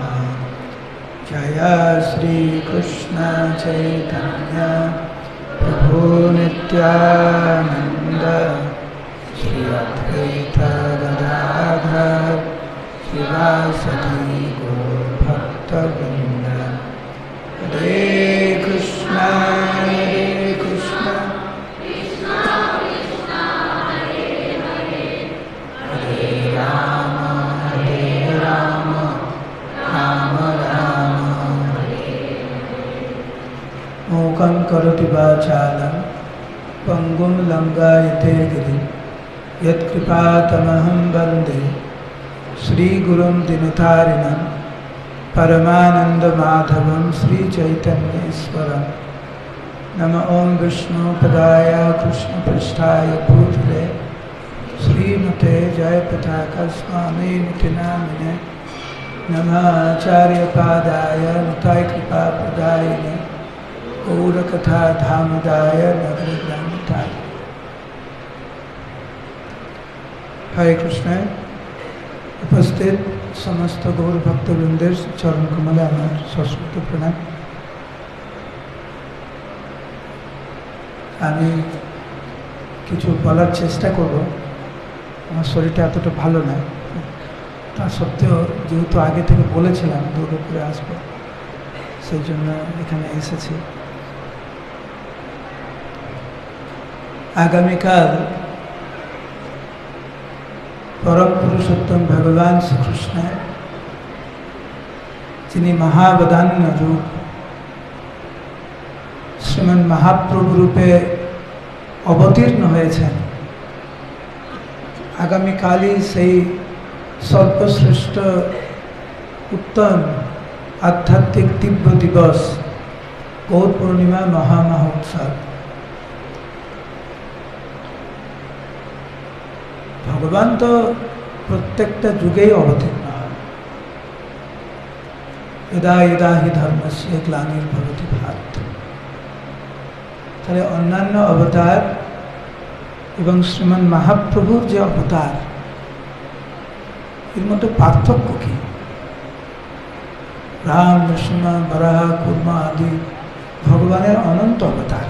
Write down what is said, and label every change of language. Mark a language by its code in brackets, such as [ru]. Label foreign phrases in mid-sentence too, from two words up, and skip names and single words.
[sa] जय श्रीकृष्ण चैतन्य प्रभु नित्यानन्द श्री अद्वैत गदाधर श्रीवासदि गौरभक्तवृन्द। हरे कृष्ण हरे राम राम राम हरे हरे। मूकं करोति वाचालं पंगुं लंघयते गिरिं यत्कृपातमहं वन्दे श्रीगुरुं दिनतारिणं परमानन्दमाधवं श्रीचैतन्येश्वरं। नमः ॐ विष्णुपदाय कृष्णपृष्ठाय भूतले श्रीमते जयपताका स्वामिनिति नामिने। नमः आचार्यपादाय नितायकृपाप्रदायिने गौरकथाधामदाय नगरग्रामताय। हरे कृष्ण। [bn] উপস্থিত সমস্ত গৌর ভক্তবৃন্দের চরণ কমলে আমার সশ্রদ্ধ প্রণাম। আমি কিছু বলার চেষ্টা করব। আমার শরীরটা এতটা ভালো না, তা সত্ত্বেও যেহেতু আগে থেকে বলেছিলাম দুর্গাপুরে আসবো, সেই জন্য এখানে এসেছি। আগামীকাল পরম পুরুষোত্তম ভগবান শ্রী কৃষ্ণ যিনি মহাবদান্য রূপ শ্রীমন মহাপ্রভু রূপে অবতীর্ণ হয়েছেন। आगामीकालই সেই সর্বশ্রেষ্ঠ উত্তম আধ্যাত্মিক দিব্য দিবস গৌর পূর্ণিমা মহামহোৎসব। ভগবান তো প্রত্যেকটা যুগেই অবতীর্ণ হন। [sa] यदा यदा हि धर्मस्य ग्लानिर्भवति भारत। [bn] তাহলে অন্যান্য অবতার এবং শ্রীমান মহাপ্রভুর যে অবতার, এর মধ্যে পার্থক্য কি? রাম, নৃসিংহ, বরাহ, কুর্মা আদি ভগবানের অনন্ত অবতার।